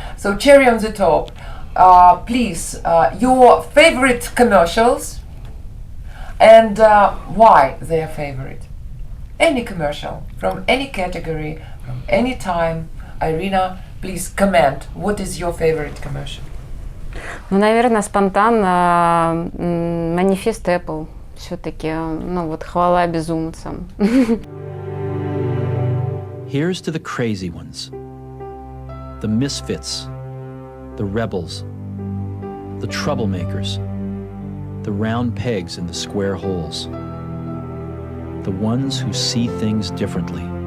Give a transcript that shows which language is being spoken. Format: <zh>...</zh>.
<en>So cherry on the top, please, your favorite commercials and why they are favorite. Any commercial, from any category, from any time. Irina, please comment. What is your favorite commercial?</en> <ru>Ну, наверное, спонтанно манифест Apple. Все-таки, хвала безумцам.</ru> <en>Here's to the crazy ones, the misfits, the rebels, the troublemakers, the round pegs in the square holes, the ones who see things differently.</en>